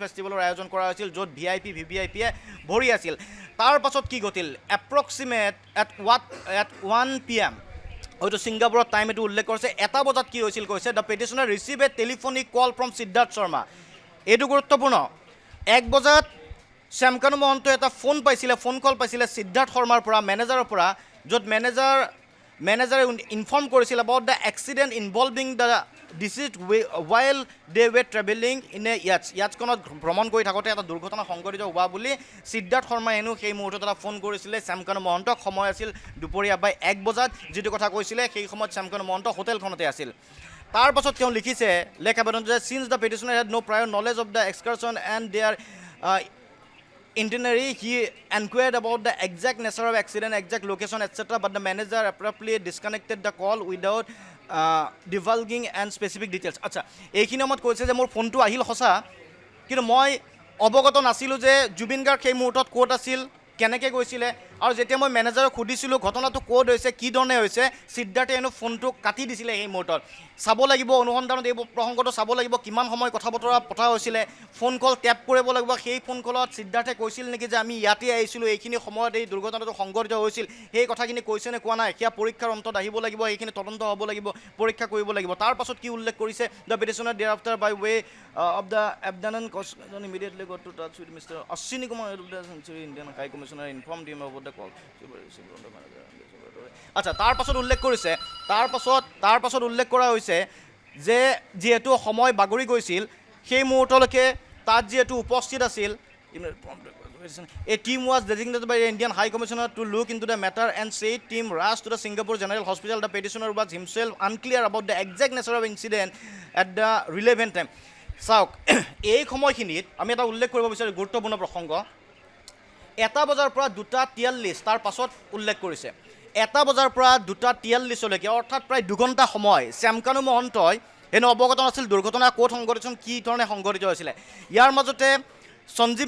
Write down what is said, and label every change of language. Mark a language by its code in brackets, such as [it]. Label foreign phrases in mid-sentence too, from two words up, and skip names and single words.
[as] ফেষ্টিভেলৰ আয়োজন কৰা হৈছিল য'ত VIP VVIPয়ে ভৰি আছিল তাৰ পাছত কি ঘটিল [en] approximate at 1 PM [as] হয়তো ছিংগাপুৰত টাইম এইটো উল্লেখ কৰিছে 1 বজাত কি হৈছিল কৈছে [en] the petitioner receive a telephonic call from [as] সিদ্ধাৰ্থ শৰ্মা এইটো গুৰুত্বপূৰ্ণ 1 বজাত শ্যামকানু মহন্ত এটা ফোন কল পাইছিলে সিদ্ধাৰ্থ শৰ্মাৰ পৰা মেনেজাৰৰ পৰা য'ত মেনেজাৰে ইনফৰ্ম কৰিছিল about [en] the accident involving the deceased while they were traveling in a [as] ইয়াচকনত ভ্ৰমণ কৰি থাকোঁতে এটা দুৰ্ঘটনা সংঘটিত হোৱা বুলি সিদ্ধাৰ্থ শৰ্মাই হেনো সেই মুহূৰ্তত এটা ফোন কৰিছিলে শ্যামকানু মহন্তক সময় আছিল দুপৰীয়া 1 বজাত যিটো কথা কৈছিলে সেই সময়ত শ্যামকানু মহন্ত হোটেলখনতে আছিল তাৰ পাছত তেওঁ লিখিছে লেখ আবেদন যে [en] since the petitioner had no prior knowledge of the excursion and their itinerary, he inquired about the exact nature of accident, exact location, etc. But the manager abruptly disconnected the call without divulging and specific details. [as] আচ্ছা এইখিনি সময়ত কৈছে যে মোৰ ফোনটো আহিল সঁচা কিন্তু মই অৱগত নাছিলোঁ যে জুবিন গাৰ্গ সেই মুহূৰ্তত ক'ত আছিল কেনেকৈ গৈছিলে আৰু যেতিয়া মই মেনেজাৰক সুধিছিলোঁ ঘটনাটো ক'ত হৈছে কি ধৰণে হৈছে সিদ্ধাৰ্থে হেনো ফোনটো কাটি দিছিলে সেই মুহূৰ্তত চাব লাগিব অনুসন্ধানত এই প্ৰসংগটো চাব লাগিব কিমান সময় কথা বতৰা পতা হৈছিলে ফোন কল টেপ কৰিব লাগিব সেই ফোন কলত সিদ্ধাৰ্থে কৈছিল নেকি যে আমি ইয়াতে আহিছিলোঁ এইখিনি সময়ত এই দুৰ্ঘটনাটো সংঘটিত হৈছিল সেই কথাখিনি কৈছে নে কোৱা নাই সেয়া পৰীক্ষাৰ অন্তত আহিব লাগিব এইখিনি তদন্ত হ'ব লাগিব পৰীক্ষা কৰিব লাগিব তাৰ পাছত কি উল্লেখ কৰিছে [en] the petitioner thereafter by way of the abdomen immediately got to touch with Mr. Ashwini Kumar Indian High Commissioner informed him about the call. [as] আচ্ছা তাৰ পাছত উল্লেখ কৰা হৈছে যে যিহেতু সময় বাগৰি গৈছিল সেই মুহূৰ্তলৈকে তাত যিহেতু উপস্থিত আছিল [en] A team was designated by the Indian High Commissioner to look into the matter and said team rushed to the Singapore General Hospital. The petitioner was himself unclear about the exact nature of incident at the relevant time. [as] চাওক এই সময়খিনিত আমি এটা উল্লেখ কৰিব বিচাৰোঁ গুৰুত্বপূৰ্ণ প্ৰসংগ 1 বজাৰ পৰা 2:43 তাৰ পাছত উল্লেখ কৰিছে 1 বজাৰ পৰা 2:43লৈকে অৰ্থাৎ প্ৰায় 2 ঘণ্টা সময় শ্যামকানু মহন্তই হেনো অৱগত নাছিল দুৰ্ঘটনা ক'ত সংঘটিত কি ধৰণে সংঘটিত হৈছিলে ইয়াৰ মাজতে সঞ্জীৱ